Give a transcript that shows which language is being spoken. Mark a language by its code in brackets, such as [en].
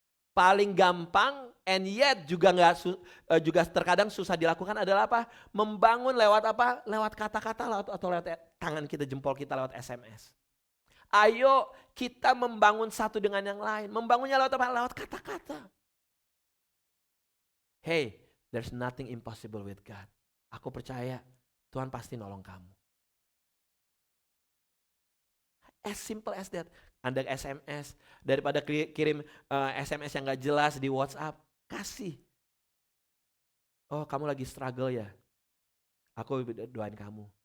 [id] Paling gampang [en] and yet [id] juga terkadang susah dilakukan adalah apa? Membangun lewat apa? Lewat kata-kata atau lewat tangan kita, jempol kita, lewat SMS. Ayo kita membangun satu dengan yang lain. Membangunnya lewat apa? Lewat kata-kata. [en] Hey, there's nothing impossible with God. [id] Aku percaya Tuhan pasti nolong kamu. [en] As simple as that. [id] Anda SMS, daripada kirim SMS yang gak jelas di WhatsApp, kasih. Oh, kamu lagi struggle ya? Aku doain kamu.